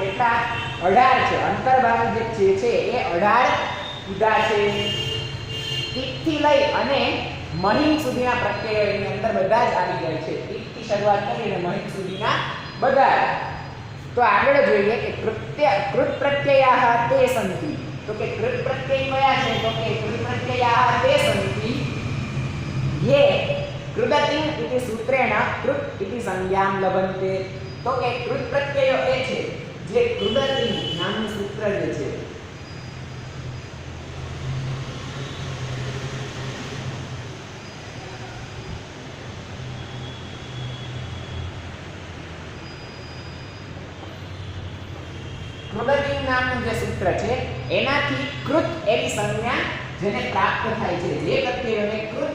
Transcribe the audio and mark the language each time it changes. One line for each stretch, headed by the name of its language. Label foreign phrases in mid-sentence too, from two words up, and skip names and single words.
Gujarati: કેટલા 18 છે અંતર્ભાગ જે છે એ 18 કીધા છે તિકથી લઈ અને મહિમ સુધીના પ્રત્યયો એની અંદર બધા જ આવી જાય છે તિકથી શરૂઆત કરીને મહિમ સુધીના બધા તો આગળ જોઈએ કે
Sanskrit: કૃત પ્રત્યયાહ તે સંતિ
Gujarati: તો કે કૃત પ્રત્યય કયા છે તો કે
Sanskrit: કૃત પ્રત્યયાહ તે સંતિ ये कृदतिं इति सूत्रेण कृत इति संज्ञां लभन्ते
Gujarati: तो કે કૃત પ્રત્યયો એ છે જે કૃદતિં નામનું સૂત્ર જે છે કૃદતિં નામનું જે સૂત્ર છે એનાથી કૃત એવી સંજ્ઞા જેને પ્રાપ્ત થાય છે જે પ્રત્યયોને કૃત